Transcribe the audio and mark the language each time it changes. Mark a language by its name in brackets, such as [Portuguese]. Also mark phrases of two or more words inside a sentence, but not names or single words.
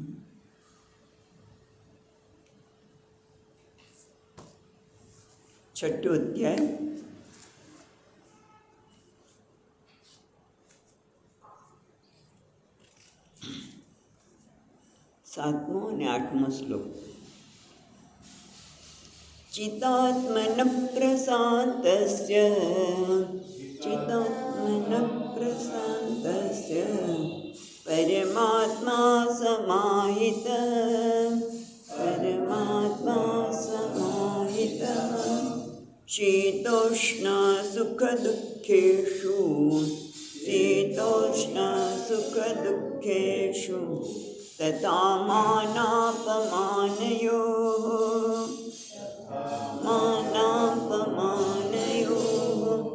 [Gujarati] છઠો અધ્યાય। सातमो અને આઠમો શ્લોક। [Sanskrit] चितात्मन प्रशान्तस्य परमात्मा समाहितः शीतोष्णसुखदुःखेषु तथा मानापमानयोः